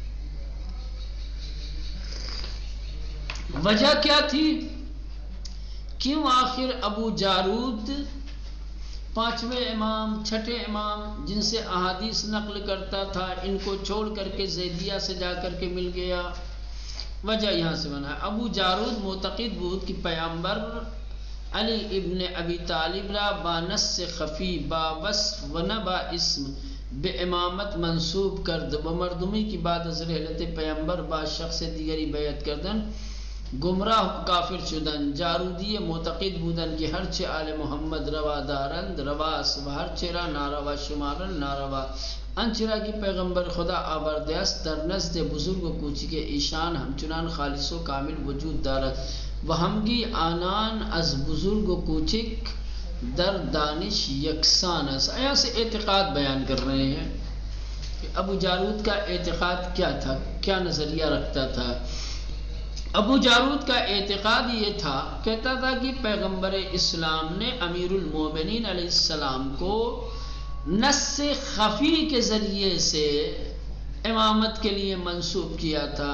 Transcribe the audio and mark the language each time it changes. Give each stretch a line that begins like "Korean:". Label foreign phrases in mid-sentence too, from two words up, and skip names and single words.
Urdu: وجہ کیا تھی؟ کیوں آخر ابو جارود 5ویں امام 6ٹھے امام جن سے احادیث نقل کرتا تھا، ان کو چھوڑ کر کے زیدیہ سے جا کر کے مل گیا؟ وجہ یہاں سے بنا.
Persian: ابو جارود معتقد بود کہ پیامبر علی ابن ابی طالب را با نص خفی با وصف و نہ با اسم بے امامت منصوب کرد و مردمی کی بعد از رحلت پیامبر با شخص دیگری بیعت کردن گمراہ کافر شدن. جارودی معتقد بودن کہ ہر چه آل محمد روا دارند رواست و ہر چرا ناروا شمارن ناروا. انچرا کی پیغمبر خدا آورده است در نزد بزرگ و کوچک ایشان همچنان خالص و کامل وجود دارد و همگی آنان از بزرگ و کوچک در دانش یکسان است.
Urdu: ایسا سے اعتقاد بیان کر رہے ہیں کہ ابو جارود کا اعتقاد کیا تھا، کیا نظریہ رکھتا تھا. ابو جارود کا اعتقاد یہ تھا، کہتا تھا کہ پیغمبر اسلام نے امیر المومنین علیہ السلام کو نص خفی کے ذریعے سے امامت کے لیے منسوب کیا تھا.